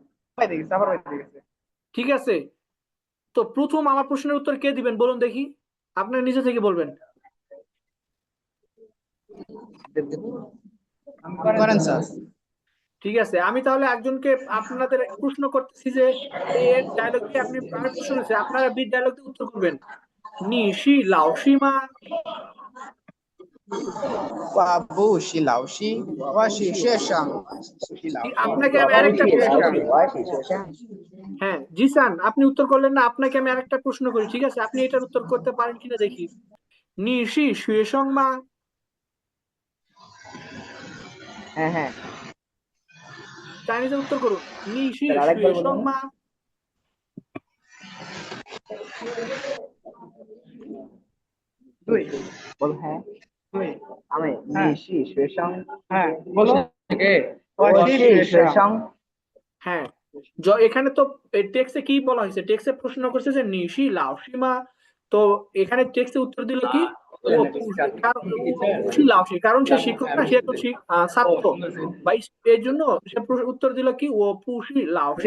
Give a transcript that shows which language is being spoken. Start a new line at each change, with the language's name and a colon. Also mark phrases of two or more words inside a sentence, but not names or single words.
Bangla: ঠিক আছে, তো প্রথম আমার প্রশ্নের উত্তর কে দিবেন বলুন দেখি, আপনার নিজে থেকে বলবেন। করেন স্যার। ঠিক আছে, আমি তাহলে একজনকে আপনাদের প্রশ্ন করতেছি যে এর ডায়লগ দিয়ে আপনি, আমি প্রশ্ন করছি, আপনারা বি ডায়লগ দিয়ে উত্তর করবেন।
Chinese: 你是老师吗, 哇不是老师，我是学生。
Bangla: আপনাকে আমি
Chinese: 我
Bangla: আরেকটা
Chinese: 是
Bangla: প্রশ্ন
Chinese: 老
Bangla: করি।
Chinese: 师，我是学生。
Bangla: হ্যাঁ জিসান, আপনি উত্তর করলেন না, আপনাকে আমি আরেকটা প্রশ্ন করি, ঠিক আছে? আপনি এটার উত্তর করতে পারেন কিনা দেখি।
Chinese: 你是学生吗,
Bangla: হ্যাঁ হ্যাঁ, চাইনিজে উত্তর করুন। নিশি স্যার আরেকবার
Chinese: 学生
Bangla: বলুন।
Chinese: 吗, 对
Bangla: বল হ্যাঁ।
Chinese: 对，
Bangla: আমি হ্যাঁ।
Chinese: 你是学生，
Bangla: হ্যাঁ বলো।
Chinese: 我是学生。
Bangla: হ্যাঁ এখানে তো টেক্সটে কি বলা হয়েছে, টেক্সটে প্রশ্ন করছে যে
Chinese: 你是老师吗,
Bangla: তো এখানে টেক্সটে উত্তর দিল কি
Chinese: 我不是老师,
Bangla: কারণ সে শিক্ষক না, সে একজন ছাত্র বা এর জন্য সে উত্তর দিল কি
Chinese: 我不是老师.